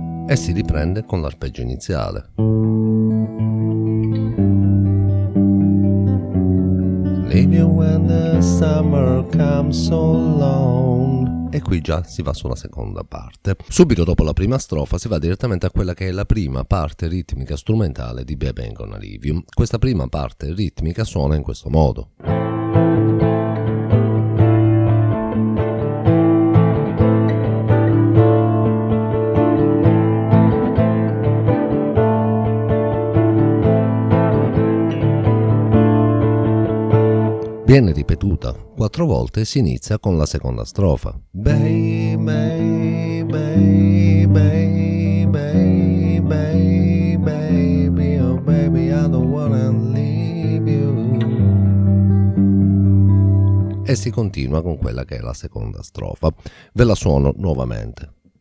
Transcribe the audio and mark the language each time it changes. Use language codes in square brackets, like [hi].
[it] E si riprende con l'arpeggio iniziale. [en] Leave you when the summer comes so long. [it] E qui già si va sulla seconda parte. Subito dopo la prima strofa si va direttamente a quella che è la prima parte ritmica strumentale di Baby Ain't Gonna Leave You. Questa prima parte ritmica suona in questo modo. Viene ripetuta 4 volte e si inizia con la seconda strofa. [en] Baby, baby, baby, baby, baby, oh baby, I don't wanna leave you. [it] E si continua con quella che è la seconda strofa. Ve la suono nuovamente.